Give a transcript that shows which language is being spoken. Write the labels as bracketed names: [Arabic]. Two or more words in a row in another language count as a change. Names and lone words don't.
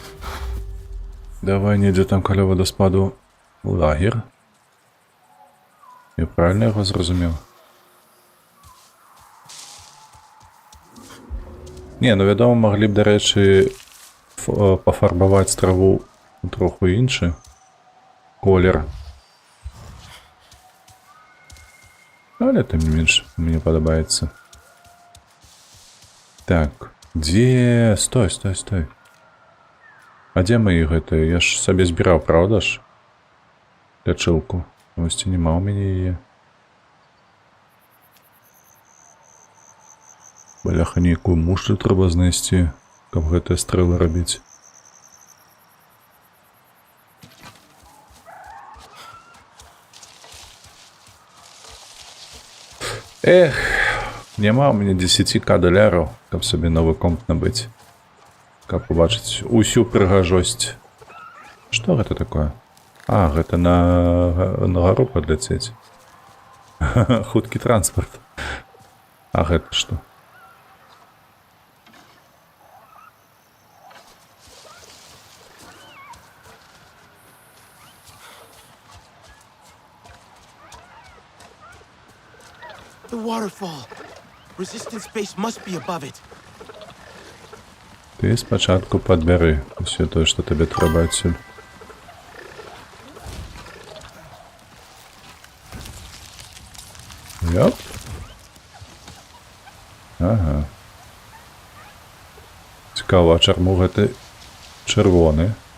[Belarusian] Давай недзе там каля вадаспаду лагер. [Ukrainian] Я правильно його зрозумів? Ні, ну відомо, могли б, до речі, пофарбувати траву у трохи інший колір. Але тим не менш, мені подобається. Так, де... Стой. А де мої гэты? Я ж собі збирав, правда ж? Лячилку. Ось нема у мене її. Бляха, ніяку мушлю треба знайти, [Belarusian] каб гэтыя стрэлы рабіць. Эх, няма у мяне 10к доляраў, каб сабе новы комп набыць. Каб побачыць усю прыгажосць. Што гэта такое? А, гэта на гару падляцець. Хуткі транспарт. А гэта што? [English] The waterfall. Resistance base must be above it. [Belarusian] Ты спачатку падбяры усё тое, што табе трэба адсюль. Ёп. Ага. Цікава, а чаму гэты чырвоны?